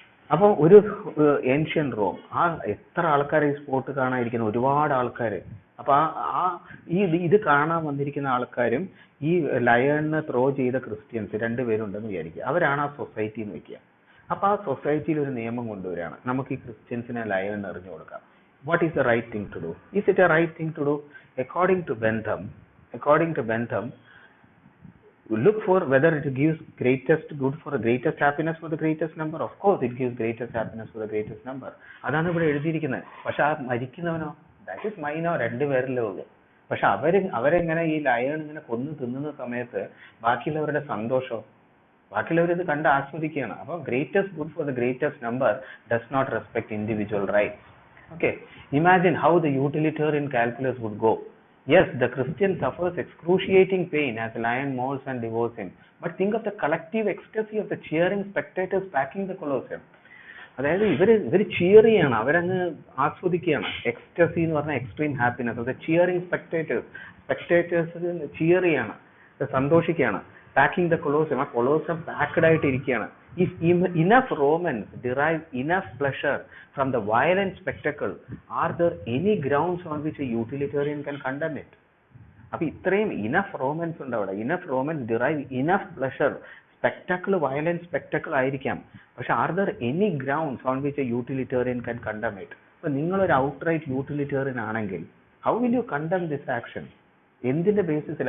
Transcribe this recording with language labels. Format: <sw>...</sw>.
<ml>അപ്പോൾ ഒരു ancient Rome, ആ എത്ര ആൾക്കാർ ഈ സ്പോട്ട് കാണാതിരിക്കുന്നു, ഒരുപാട് ആൾക്കാർ. അപ്പൊ ഇത് കാണാൻ വന്നിരിക്കുന്ന ആൾക്കാരും ഈ ലയണിനെ ത്രോ ചെയ്ത ക്രിസ്ത്യൻസ് 2 പേരുണ്ടെന്ന് വിചാരിക്കുക. അവരാണ് ആ സൊസൈറ്റി എന്ന് വെക്കുക. അപ്പൊ ആ സൊസൈറ്റിയിൽ ഒരു നിയമം കൊണ്ടുവരികയാണ്, നമുക്ക് ഈ ക്രിസ്ത്യൻസിനെ ലയണിന് എറിഞ്ഞു കൊടുക്കാം.</ml> <en>What is the right thing to do? Is it a right thing to do? According to Bentham, look for whether it gives greatest good for the greatest happiness for the greatest number. Of course it gives greatest happiness for the greatest number.</en> <ml>അതാണ് ഇവിടെ എഴുതിയിരിക്കുന്നത്. പക്ഷെ ആ മരിക്കുന്നവനോ,</ml> <en>that is മൈനോ,</en> <ml>2 പേരല്ലേ ഉള്ളൂ. പക്ഷെ അവരെങ്ങനെ ഈ ലയൺ ഇങ്ങനെ കൊന്നു തിന്നുന്ന സമയത്ത് ബാക്കിയുള്ളവരുടെ സന്തോഷം, ബാക്കിയുള്ളവർ ഇത് കണ്ട് ആസ്വദിക്കുകയാണ്.</ml> <en>അപ്പൊ greatest good for the greatest number does not respect individual rights. Okay, imagine how the utilitarian calculus would go. Yes, the Christian suffers excruciating pain as the lion mauls and devours him. But think of the collective ecstasy of the cheering spectators packing the Colosseum.</en> <ml>അതായത് ഇവര് cheer ചെയ്യാണ്, അവരങ്ങ് ആസ്വദിക്കുകയാണ്. Ecstasy എന്ന് പറഞ്ഞാൽ extreme happiness. അത് cheering spectators cheer ചെയ്യാണ്, സന്തോഷിക്കുകയാണ്. Packing the Colosseum, ആ Colosseum packed ആയിട്ട് ഇരിക്കുകയാണ്.</ml> <en>If enough Romans derive enough pleasure from the violent spectacle, are there any grounds on which a utilitarian can condemn it?</en> <ml>അപ്പൊ ഇത്രയും</ml> <en>enough Romans</en> <ml>ഉണ്ട് അവിടെ.</ml> <en>Enough Romans derive enough pleasure. Spectacle violent spectacle</en> <ml>ആയിരിക്കാം, പക്ഷെ</ml> <en>Are there any grounds on which a utilitarian can condemn it?</en> <ml>അപ്പൊ നിങ്ങളൊരു outright utilitarian ആണെങ്കിൽ</ml> <en>How will you condemn this action?</en> <ml>എന്തിന്റെ ബേസിസിൽ?</ml>